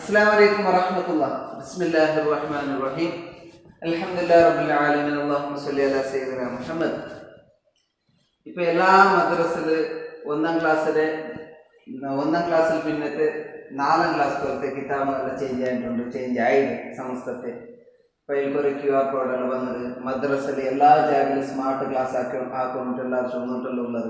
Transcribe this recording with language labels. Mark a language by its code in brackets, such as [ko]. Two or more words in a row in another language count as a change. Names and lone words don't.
[ar] السلام عليكم ورحمة الله. بسم الله الرحمن الرحيم. الحمد لله رب العالمين. اللهم صل على سيدنا محمد. [ml] ഇപ്പോൾ എല്ലാ മദ്രസയില് ഒന്നാം ക്ലാസ്സിൽ പിന്നത്തെ 4ാം ക്ലാസ് പോലത്തെ കിതാബുകളെല്ലാം ചേഞ്ച് ആയിട്ട് സമസ്തത്തെ. അപ്പോൾ ഇതിൽക്കൊരു QR കോഡെല്ലാം വന്നത് മദ്രസയിൽ എല്ലാ ജാഗയിലും [en] smart class [ml] ആക്കുന്നിട്ട് എല്ലാവരും ചൊന്നിട്ടെല്ലാം ഉള്ളത്.